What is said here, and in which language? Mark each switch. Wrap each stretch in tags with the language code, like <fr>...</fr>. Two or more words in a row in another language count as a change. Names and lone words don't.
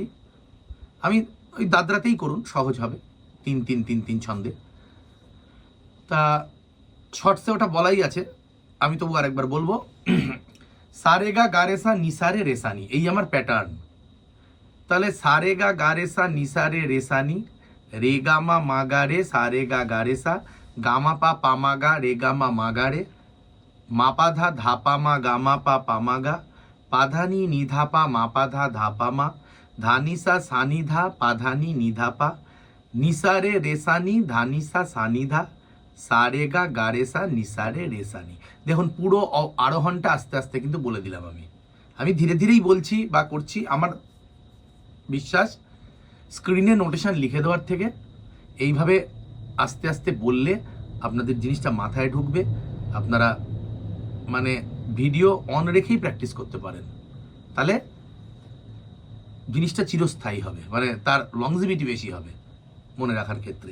<bn>আমি ওই দাদরাতেই করুন, সহজ হবে, 3-3-3-3 ছন্দে। তা শর্টসে ওটা বলাই আছে, আমি তবু আরেকবার বলবো। সারেগা গারেসা নিসারে রেসানি, এই আমার প্যাটার্ন। তাহলে সারেগা গারেসা নিসারে রেসানি, রেগামা মাগারে সারেগা গারেসা, গামাপা পামাগা রেগামা মাগারে, মাপাধা ধাপামা গামাপা পামাগা, পাধানি নিধাপা মাপাধা ধাপামা, ধানিসা সানিধা পাধানি নিধাপা, নিসারে রেসানি ধানিসা সানিধা, সারেগা গারেসা নিসারে রেসানি। দেখুন পুরো আরোহণটা আস্তে আস্তে কিন্তু বলে দিলাম। আমি ধীরে ধীরেই বলছি বা করছি। আমার বিশ্বাস স্ক্রিনে নোটেশন লিখে দেওয়ার থেকে এইভাবে আস্তে আস্তে বললে আপনাদের জিনিসটা মাথায় ঢুকবে। আপনারা মানে</bn> <en>video on</en> <bn>রেখেই প্র্যাকটিস করতে পারেন, তাহলে জিনিসটা চিরস্থায়ী হবে, মানে তার লংজিভিটি বেশি হবে মনে রাখার ক্ষেত্রে।</bn>